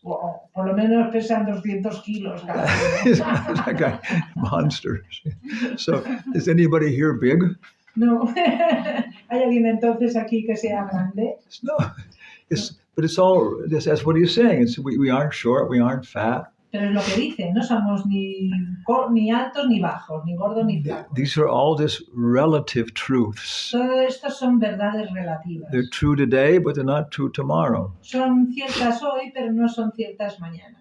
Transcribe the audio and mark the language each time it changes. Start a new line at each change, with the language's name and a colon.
Spanish: Wow, por lo menos pesan 200 kilos cada uno.
English: It's like a monster. So, is anybody here big? No.
Spanish: ¿Hay alguien entonces aquí que sea grande? No.
English: But it's all, that's what he's saying. We aren't short, we aren't fat.
Spanish: Pero es lo que dice, no somos ni altos ni bajos, ni gordos ni flacos.
English: These are all just relative truths.
Spanish: Todo esto son verdades relativas.
English: They're true today, but they're not true tomorrow.
Spanish: Son ciertas hoy, pero no son ciertas mañana.